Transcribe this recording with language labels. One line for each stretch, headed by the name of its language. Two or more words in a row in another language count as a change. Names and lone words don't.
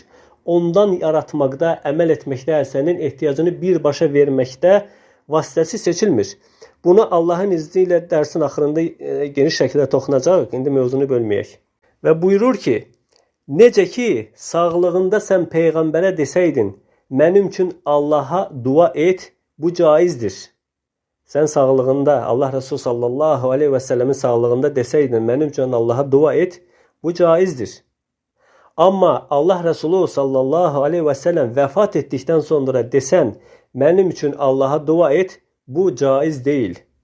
Azerbaijani: Ondan yaratmaqda, əməl etməkdə, sənin ehtiyacını birbaşa verməkdə vasitəçi seçilmir. Bunu Allahın izni ilə dərsin axırında geniş şəkildə toxunacaq, indi mövzunu bölməyək. Və buyurur ki, necə ki, sağlığında sən Peyğəmbərə desəydin, mənim üçün Allaha dua et, bu caizdir.
Turkish: Sen sağlığında Allah Resulü sallallahu aleyhi ve sellemin sağlığında deseydin benim için Allah'a dua et, bu caizdir. Ama Allah Resulü sallallahu aleyhi ve sellem vefat ettikten sonra desen benim için Allah'a dua et, bu caiz değil.